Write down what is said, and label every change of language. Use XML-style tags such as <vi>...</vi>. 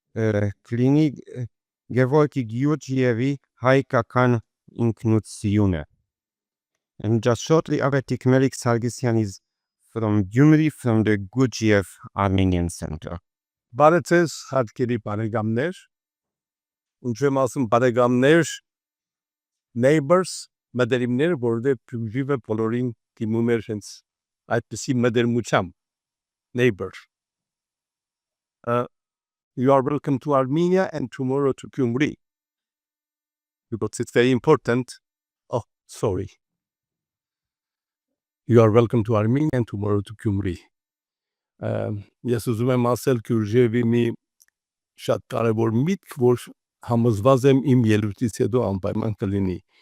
<hy>կլինի Գևորգի Գյուրջիևի հայկական ինքնությունը։</hy> <en>And just shortly after Melik Sargsyan is from Gyumri, from the Gurdjieff Armenian Center.</en> <hy>Բարեցես հարգելի բարեկամներ, ինչ եմ ասում բարեկամներ, neighbors, մտերիմներ, որովհետև Գյուրջիևը բոլորին դիմում էր հենց այդպիսի մտերմությամբ, neighbor.</hy> <en>You are welcome to Armenia and tomorrow to Gyumri. Because it's very important. Oh, sorry. You are welcome to Armenia and tomorrow to Gyumri.</en> <hy>Ես ուզում եմ ասել Գյուրջիևի մի շատ կարևոր միտք, որ համոզված եմ իմ ելույթից հետո անպայման կլինի.</hy>